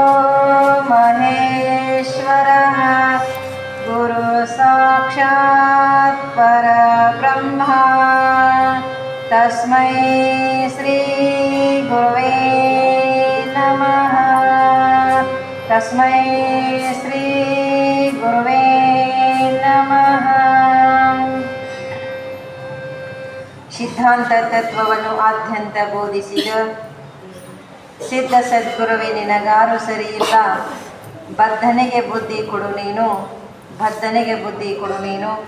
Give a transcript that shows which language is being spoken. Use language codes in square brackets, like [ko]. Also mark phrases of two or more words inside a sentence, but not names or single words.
[sa] महेश्वरः गुरुसाक्षात् परब्रह्मा तस्मै श्री गुरुवे नमः, तस्मै श्री गुरुवे नमः। [kn] ಸಿದ್ಧಾಂತ ತತ್ವವನ್ನು ಆದ್ಯಂತ ಬೋಧಿಸಿದ ಸಿದ್ಧ ಸದ್ಗುರುವೇ ನಿನಗಾರು ಸರಿಯಿಲ್ಲ, ಬದ್ಧನಿಗೆ ಬುದ್ಧಿ ಕೊಡು ನೀನು, ಬದ್ಧನಿಗೆ ಬುದ್ಧಿ ಕೊಡು ನೀನು।